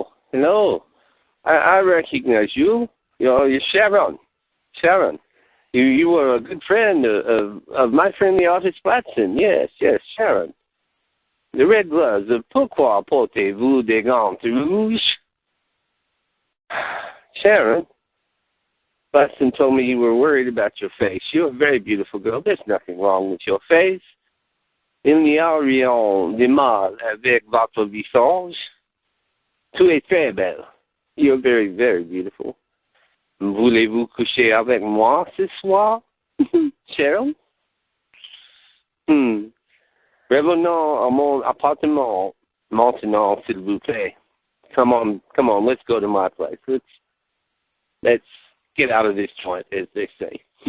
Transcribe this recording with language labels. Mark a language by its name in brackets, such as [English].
[English] Hello. I recognize you. You're Sharon. Sharon. You were a good friend of my friend the artist Platson. Yes, Sharon. The red gloves. [French] Pourquoi portez-vous des gants rouges? Sharon. [English] Buston told me you were worried about your face. You're a very beautiful girl. There's nothing wrong with your face. [French] Il n'y a rien de mal avec votre visage. Tu es très belle. [English] You're very, very beautiful. [French] Voulez-vous coucher avec moi ce soir, Cheryl? Revenons à mon appartement maintenant, s'il vous plaît. [English] Come on, let's go to my place. Let's get out of this joint, as they say.